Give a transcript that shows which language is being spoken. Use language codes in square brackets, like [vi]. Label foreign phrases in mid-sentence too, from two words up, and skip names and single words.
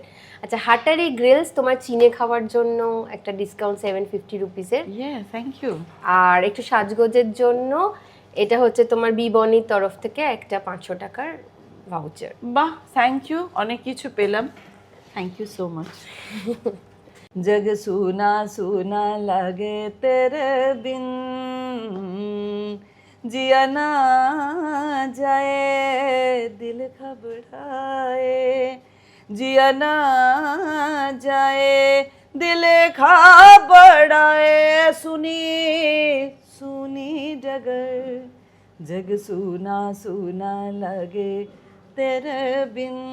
[bn] আচ্ছা, হাটারি গ্রিলস তোমার চিনে খাওয়ার জন্য একটা ডিসকাউন্ট 750 রুপিসের। [en] thank you. [bn] আর একটু সাজগোজের জন্য এটা হচ্ছে তোমার বিবনির তরফ থেকে একটা 500 টাকার ভাউচার। বাহ, [en] thank you, [bn] অনেক কিছু পেলাম, [en] thank you so much. [hi] जग सुना सुना लगे तेरे बिन, जिया ना जाए दिल घबराए, जिया ना जाए दिल घबराए, सुनी सुनी डगर, जग सुना सुना लगे तेरे बिन,